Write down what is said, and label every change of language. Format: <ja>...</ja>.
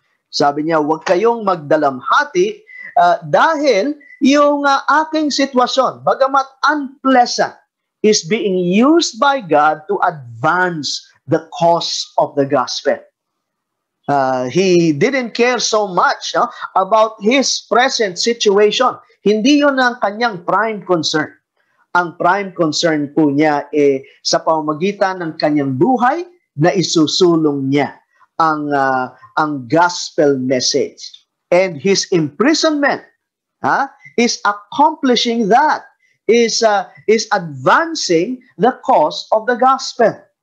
<tl>Sabi niya, huwag kayong magdalamhati dahil yung aking sitwasyon, bagamat</tl> <en>unpleasant, is being used by God to advance the cause of the gospel. He didn't care so much about his present situation.</en> <tl>Hindi yun ang kanyang prime concern. Ang prime concern po niya sa pamamagitan ng kanyang buhay na isusulong niya ang gospel message.</tl> <en>And his imprisonment is accomplishing that, is advancing the cause of the gospel.</en>